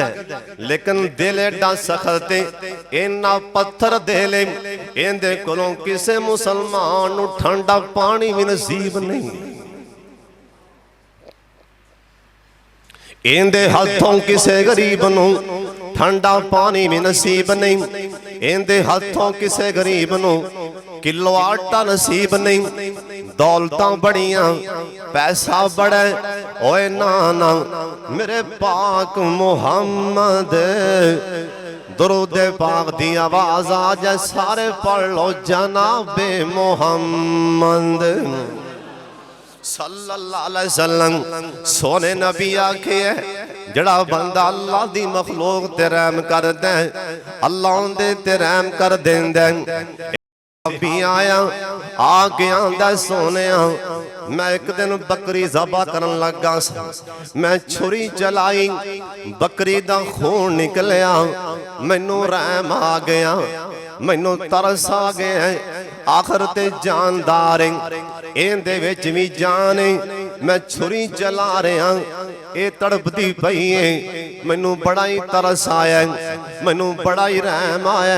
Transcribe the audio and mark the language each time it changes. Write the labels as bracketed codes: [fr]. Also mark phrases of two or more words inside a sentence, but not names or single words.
[pa] لیکن دل ایڈا سخت انا پتھر دل ایہدے کولوں کسے مسلمان نوں ٹھنڈا پانی بھی نصیب نہیں، ایہدے ہتھوں کسے غریب نوں ٹھنڈا پانی بھی نصیب نہیں، ایہدے ہتھوں کسے غریب نوں کلو آٹا نصیب نہیں. دولتاں بڑیاں پیسہ بڑا اوئے نا نا میرے پاک محمد، درود پاک دی آواز آ جائے سارے پڑھ لو جنابِ محمد [ar] صلى الله عليه وسلم. [pa] سوہنے نبی آکھے جیہڑا بندہ اللہ دی مخلوق تے رحم کردا اللہ اوہدے تے رحم کر دیندا. بھی آیا آ کے آندا سوہنے میں اک دن بکری ذبح کرن لگا، میں چھری چلائی بکری دا خون نکلیا، مینوں رحم آ گیا، مینوں ترس آ گیا، آخر تے جاندار ایہدے وچ بھی جان، میں چھری چلا رہا ایہ تڑپدی پئی ہے، مینوں بڑا ہی ترس آیا، مینوں بڑا ہی رحم آیا.